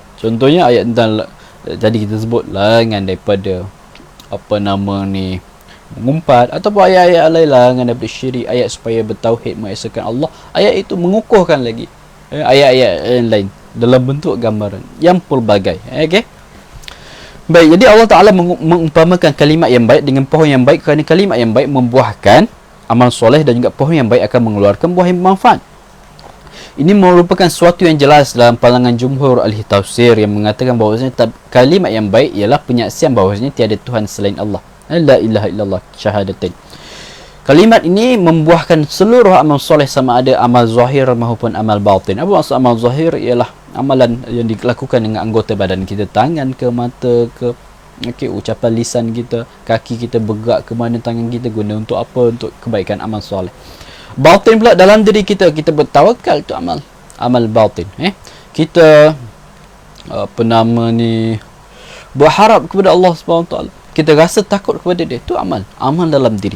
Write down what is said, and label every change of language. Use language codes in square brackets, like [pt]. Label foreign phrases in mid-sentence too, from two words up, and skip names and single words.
[ms] Contohnya ayat tentang, tadi kita sebut larangan daripada mengumpat, ataupun ayat-ayat lain larangan daripada syirik, ayat supaya bertauhid, mengesahkan Allah. Ayat itu mengukuhkan lagi ayat-ayat yang lain dalam bentuk gambaran yang pelbagai. Baik, jadi Allah Ta'ala mengumpamakan kalimat yang baik dengan pohon yang baik, kerana kalimat yang baik membuahkan amal soleh, dan juga pohon yang baik akan mengeluarkan buah yang bermanfaat. Ini merupakan sesuatu yang jelas dalam pandangan jumhur ahli tafsir yang mengatakan bahawasanya kalimat yang baik ialah penyaksian bahawasanya tiada Tuhan selain Allah. [ar] لا إله إلا الله, [ms] syahadatain. Kalimat ini membuahkan seluruh amal soleh, sama ada amal zahir maupun amal batin. Apa maksud amal zahir? Ialah amalan yang dilakukan dengan anggota badan kita, tangan ke, mata ke, ucapan lisan kita, kaki kita bergerak ke mana tangan kita guna untuk apa? Untuk kebaikan, amal soleh. Batin pula dalam diri kita bertawakal, tu amal batin. Kita berharap kepada Allah SWT, kita rasa takut kepada dia, tu amal dalam diri.